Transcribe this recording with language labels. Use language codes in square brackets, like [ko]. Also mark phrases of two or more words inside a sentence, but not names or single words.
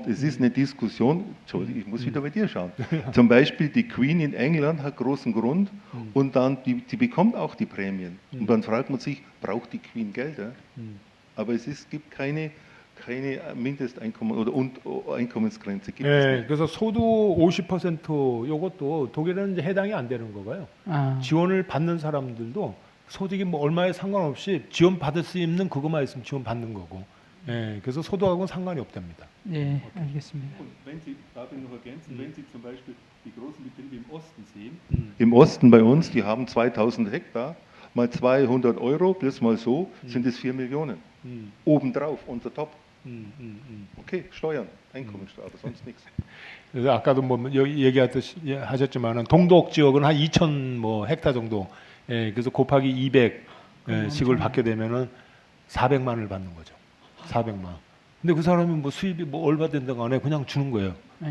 [de] Es ist eine Diskussion, Entschuldigung, ich muss wieder bei dir schauen. Zum Beispiel die Queen in England hat großen Grund und dann die bekommt auch die Prämien. Und dann fragt man sich, braucht die Queen Gelder? Aber gibt keine Mindesteinkommen oder Einkommensgrenze. Gibt es [ko] 예, [de] nicht. [ko] 그래서 소득 50% 요것도 독일은 이제 해당이 안 되는 거고요. 아. 지원을 받는 사람들도 소득이 뭐 얼마에 상관없이 지원 받을 수 있는 그것만 있으면 지원 받는 거고. 예, 그래서 소득하고는 상관이 없답니다. 네, 알겠습니다. [de] Und wenn Sie, darf ich noch ergänzen, wenn Sie zum Beispiel die großen Betriebe im Osten sehen, Im Osten bei uns, die haben 2000 Hektar, mal 200 Euro, plus mal so, sind es 4 Millionen. Obendrauf, [en] on the top. [de] Okay, Steuern, Einkommensteuer, aber sonst nichts. [ko] 그래서 아까도 뭐 얘기하셨지만은 동독 지역은 한 2,000 뭐 헥타 정도. 예, 그래서 곱하기 200씩을 받게 되면은 400만을 받는 거죠. 400만. 근데 그 사람이 뭐 수입이 뭐 얼마 된다고 안 해 그냥 주는 거예요. 네,